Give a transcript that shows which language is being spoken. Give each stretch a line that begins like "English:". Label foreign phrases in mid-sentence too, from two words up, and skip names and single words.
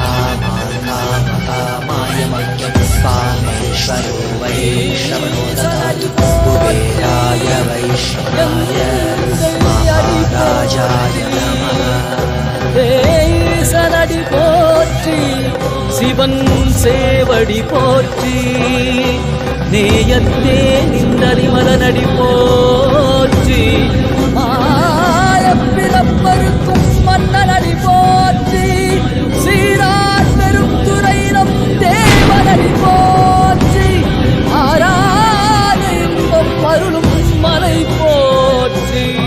Sanskrit: कामाय मह्यं कामेश्वरो वै श्रवणो ददातु कुबेराय वैश्रवणाय महाराजाय नमः।
Tamil: சனடி போற்றி சிவன் சேவடி போற்றி நேயத்தே நின்றறிமலனடி போற்றி மாயப்பிறப்பருக்கும் மன்னனடி போற்றி சீரார் பெரும் துறையினம் தேவனடி போற்றி ஆராத இன்பம் அருளும் மலை போற்றி